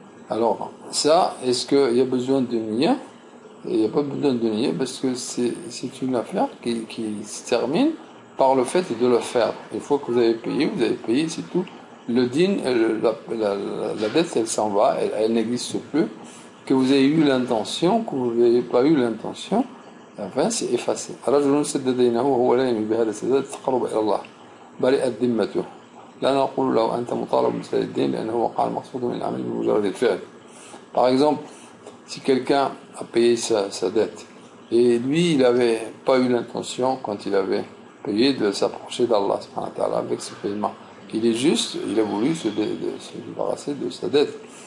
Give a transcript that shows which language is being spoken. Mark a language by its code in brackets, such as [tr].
[fr] Alors, ça, est-ce qu'il y a besoin de nier? Il n'y a pas besoin de nier parce que c'est une affaire qui se termine par le fait de le faire. Une fois que vous avez payé, c'est tout. Le din, la dette, elle s'en va, elle n'existe plus. Que vous ayez eu l'intention, que vous n'avez pas eu l'intention, enfin, c'est effacé. [ar] رجل سدد دينه وهو لا ينوي بهذا السداد تقرب إلى الله برئت ذمته لا نقول له أنت مطالب بسداد الدين لأنه وقع المقصود من العمل بمجرد الفعل. [fr] Par exemple, si quelqu'un a payé sa dette et lui, il n'avait pas eu l'intention, quand il avait payé, de s'approcher d'Allah avec ce paiement. Il a voulu se débarrasser de sa dette.